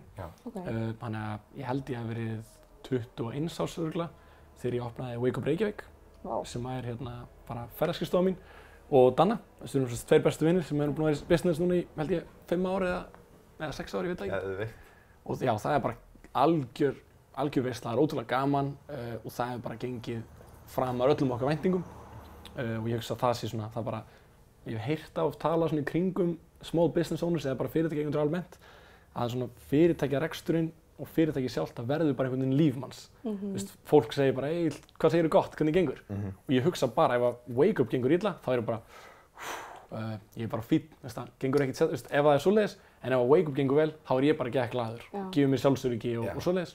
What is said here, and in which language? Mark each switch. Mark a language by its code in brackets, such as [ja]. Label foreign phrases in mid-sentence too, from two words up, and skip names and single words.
[is] Þannig að ég held ég hef verið 21 árs örugglega þegar ég opnaði Wake Up Reykjavík, sem er bara ferðaskrifstofa mín, og Danna, þessu erum svona 2 bestu vinnir sem erum búin að vera í business núna í, held ég, 5 ár eða 6 ár, ég veit ekki. Og já, það er bara algjör veisla, það er ótrúlega gaman og það hefur bara gengið framar öllum okkar væntingum og ég hugsa að það sé svona, það bara, ég hef heyrt af tala svona í kringum [en] small business owners [is] eða bara fyrirtæki almennt, að svona fyrirtækjareksturinn og fyrirtæki sjálft það verður bara einhvern veginn lífmanns. Vist, fólk segir bara, hvað segirðu gott, hvernig gengur? Og ég hugsa bara, ef að Wake Up gengur illa, þá er ég bara, ég er bara fínn, það gengur ekkert ef það er svoleiðis, en ef að Wake Up gengur vel, þá er ég bara glaður, gefur mér sjálfsöryggi og svoleiðis.